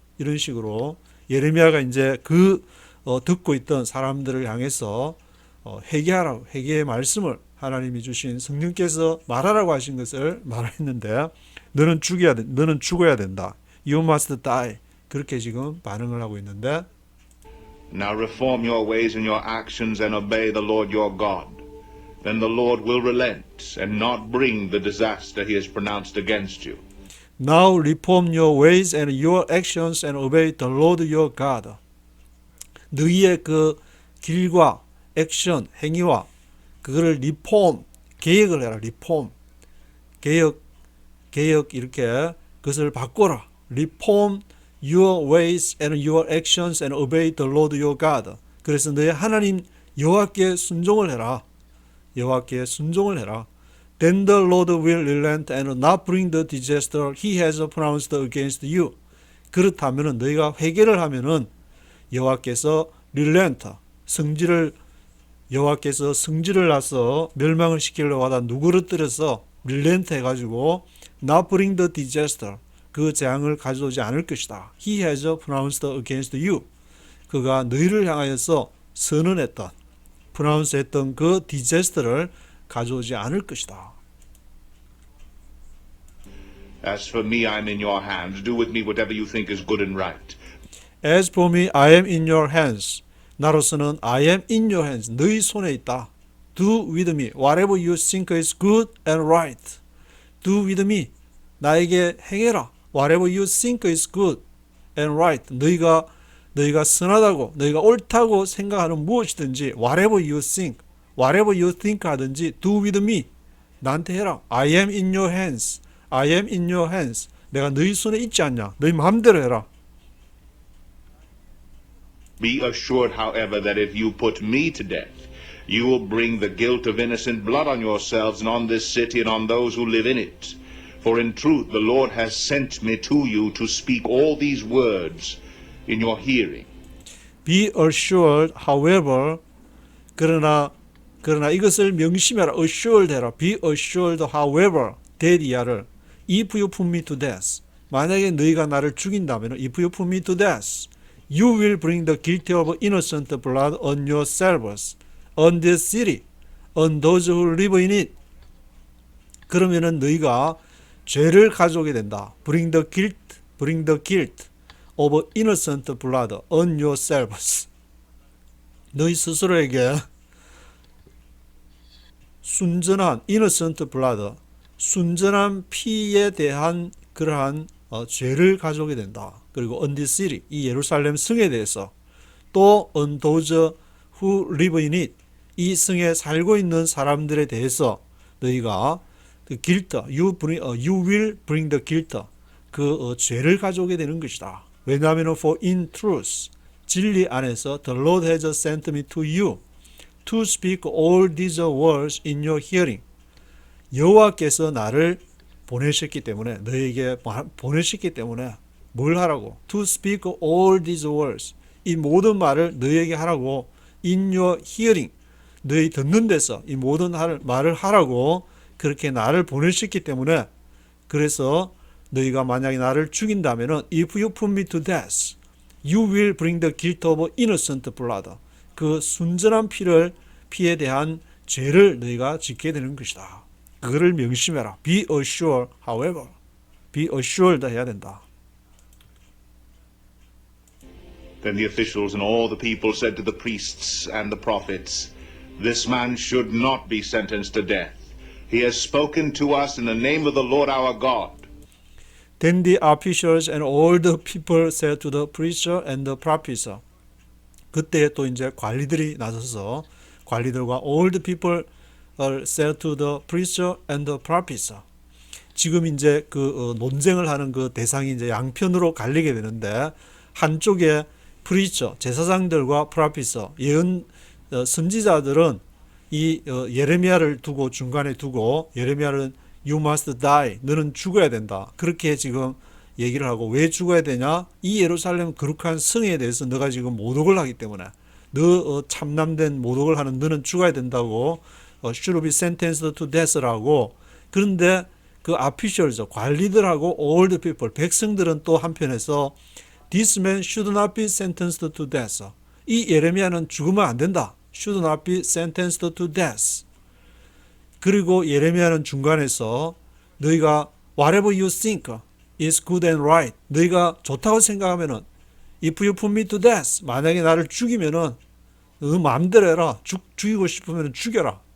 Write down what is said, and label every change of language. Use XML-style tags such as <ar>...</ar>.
<ko>이런 식으로 예레미야가 이제 듣고 있던 사람들을 향해서 회개하라고 회개의 말씀을 하나님이 주신 성령께서 말하라고 하신 것을 말했는데 너는 죽어야 된다.</ko> <en>You must die.</en> <ko>그렇게 지금 반응을 하고 있는데</ko> <en>Now reform your ways and your actions and obey the Lord your God. Then the Lord will relent and not bring the disaster he has pronounced against you. Now reform your ways and your actions and obey the Lord your God.</en> <ko>너희의 그 길과 액션, 행위와 그거를 리폼, 개혁을 해라. 리폼, 개혁 이렇게 그것을 바꿔라.</ko> <en>Reform your ways and your actions and obey the Lord your God.</en> <ko>그래서 너희 하나님 여호와께 순종을 해라. 여호와께 순종을 해라.</ko> <en>then the Lord will relent and not bring the disaster he has pronounced against you.</en> <ko>그렇다면은 너희가 회개를 하면은 여호와께서 relent, 여호와께서 성질을 나서 멸망을 시키려고 하다 누구를 들여서 relent 해가지고</ko> <en>not bring the disaster,</en> <ko>그 재앙을 가져오지 않을 것이다.</ko> <en>He has pronounced against you.</en> <ko>그가 너희를 향하여서 선언했던, pronounce 했던 그 disaster를 가져오지 않을 것이다.</ko> <en>As for me, I'm in your hands. Do with me whatever you think is good and right. As for me, I am in your hands.</en> <ko>나로서는</ko> <en>I am in your hands.</en> <ko>너희 손에 있다.</ko> <en>Do with me whatever you think is good and right. Do with me.</en> <ko>나에게 행해라.</ko> <en>Whatever you think is good and right.</en> <ko>너희가 선하다고, 너희가 옳다고 생각하는 무엇이든지</ko> <en>whatever you think</en> <ko>하든지</ko> <en>do with me.</en> <ko>나한테 해라.</ko> <en>I am in your hands. I am in your hands.</en> <ko>내가 너희 손에 있지 않냐. 너희 마음대로 해라.</ko> <en>Be assured, however, that if you put me to death, you will bring the guilt of innocent blood on yourselves and on this city and on those who live in it. For in truth, the Lord has sent me to you to speak all these words in your hearing. Be assured, however,</en> <ko>그러나 이것을 명심해라. assured 해라.</ko> <en>Be assured, however, that</en> <ko>이하를</ko> <en>if you put me to death.</en> <ko>만약에 너희가 나를 죽인다면</ko> <en>if you put me to death, you will bring the guilty of innocent blood on yourselves, on this city, on those who live in it.</en> <ko>그러면은 너희가 죄를 가져오게 된다.</ko> <en>Bring the guilt of innocent blood on yourselves.</en> <ko>너희 스스로에게 순전한</ko> <en>innocent blood,</en> <ko>순전한 피에 대한 그러한 죄를 가져오게 된다. 그리고</ko> <en>on this city,</en> <ko>이 예루살렘 성에 대해서 또</ko> <en>on those who live in it,</en> <ko>이 성에 살고 있는 사람들에 대해서 너희가</ko> <en>the guilt, you will bring the guilt,</en> <ko>그 죄를 가져오게 되는 것이다. 왜냐하면</ko> <en>for in truth,</en> <ko>진리 안에서</ko> <en>the Lord has sent me to you to speak all these words in your hearing.</en> <ko>여호와께서 나를 보내셨기 때문에, 너에게 보내셨기 때문에 뭘 하라고?</ko> <en>To speak all these words,</en> <ko>이 모든 말을 너에게 하라고.</ko> <en>In your hearing,</en> <ko>너희 듣는 데서 이 모든 말을 하라고 그렇게 나를 보내셨기 때문에, 그래서 너희가 만약에 나를 죽인다면은</ko> <en>if you put me to death, you will bring the guilt of innocent blood.</en> <ko>그 순전한 피에 대한 죄를 너희가 짓게 되는 것이다. 그거를 명심해라.</ko> <en>Be assured, however.</en> <ko>Be assured 해야 된다.</ko> <en>Then the officials and all the people said to the priests and the prophets, This man should not be sentenced to death. He has spoken to us in the name of the Lord our God. Then the officials and all the people said to the preacher and the prophets.</en> <ko>그때 또 이제 관리들이 나서서 관리들과</ko> <en>all the people said to the preacher and the prophets.</en> <ko>지금 이제 그 논쟁을 하는 그 대상이 이제 양편으로 갈리게 되는데, 한쪽에 프리처 제사장들과 프라피서 예언 선지자들은 이 예레미야를 두고 중간에 두고, 예레미야는</ko> <en>You must die,</en> <ko>너는 죽어야 된다, 그렇게 지금 얘기를 하고, 왜 죽어야 되냐? 이 예루살렘 거룩한 성에 대해서 너가 지금 모독을 하기 때문에, 너 참남된 모독을 하는 너는 죽어야 된다고</ko> <en>should be sentenced to death</en> <ko>라고. 그런데 그</ko> <en>officials,</en> <ko>관리들하고</ko> <en>all the people,</en> <ko>백성들은 또 한편에서</ko> <en>This man should not be sentenced to death.</en> <ko>이 예레미야는 죽으면 안 된다.</ko> <en>Should not be sentenced to death.</en> <ko>그리고 예레미야는 중간에서 너희가</ko> <en>whatever you think is good and right.</en> <ko>너희가 좋다고 생각하면은</ko> <en>if you put me to death.</en> <ko>만약에 나를 죽이면은 너 마음대로 해라. 죽이고 싶으면 죽여라.</ko>